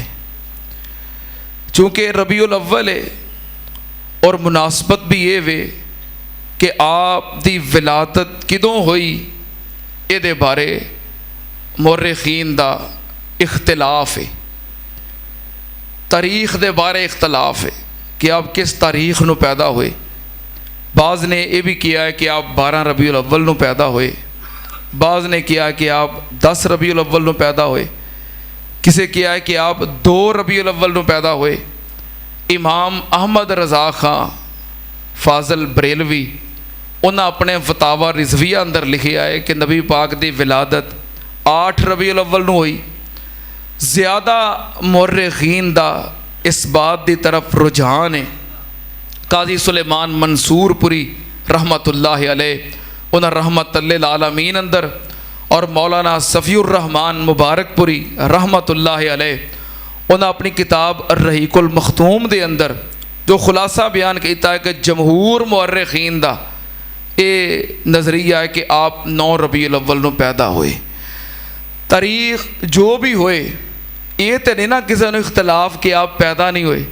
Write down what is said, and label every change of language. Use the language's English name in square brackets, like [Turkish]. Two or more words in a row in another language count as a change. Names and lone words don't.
[Punjabi] چونکہ ربیع الاول ہے اور مناسبت بھی یہ وے کہ آپ دی ولادت کدوں ہوئی یہ بارے مؤرخین دا اختلاف ہے، تاریخ دے بارے اختلاف ہے کہ آپ کس تاریخ نوں پیدا ہوئے. بعض نے یہ بھی کیا ہے کہ آپ 12 ربیع الاول نوں پیدا ہوئے، بعض نے کیا کہ آپ 10 ربیع الاول نوں پیدا ہوئے، کسے کیا ہے کہ آپ 2 ربیع الاول نوں پیدا ہوئے. امام احمد رضا خاں فاضل بریلوی انہیں اپنے فتاویٰ رضویہ اندر لکھیا ہے کہ نبی پاک کی ولادت 8 ربیع الاول نوں ہوئی. زیادہ مؤرخین دا اس بات کی طرف رجحان ہے. قاضی سلیمان منصورپوری [Arabic] رحمة الله عليه [Punjabi] انہیں رحمۃ للعالمین اندر اور مولانا صفی الرحمن مبارکپوری [Arabic] رحمة الله عليه [Punjabi] انہیں اپنی کتاب رحیق المختوم دے اندر جو خلاصہ بیان کیا ہے کہ جمہور مؤرخین دا یہ نظریہ ہے کہ آپ 9 ربیع الاول نوں پیدا ہوئے. تاریخ جو بھی ہووے یہ تو نہیں نا کسی نے اختلاف کہ آپ پیدا نہیں ہوئے.